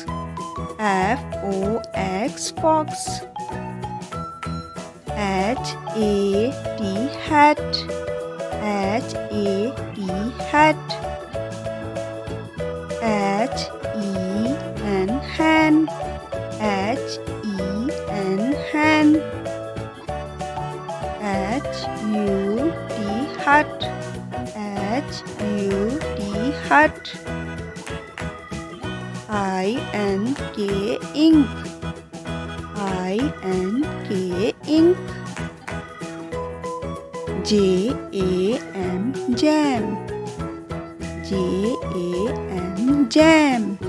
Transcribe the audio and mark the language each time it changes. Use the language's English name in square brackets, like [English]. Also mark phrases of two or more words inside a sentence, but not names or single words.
[English] F-O-X, fox. H-A-T, hat. H-A-T, hat. H-E-N, hen. H-E-N, hen. H-U-T, hut. H-U-T, hut. I-N-K, ink. I-N-K, ink. J-A-M, jam. J-A-M, jam.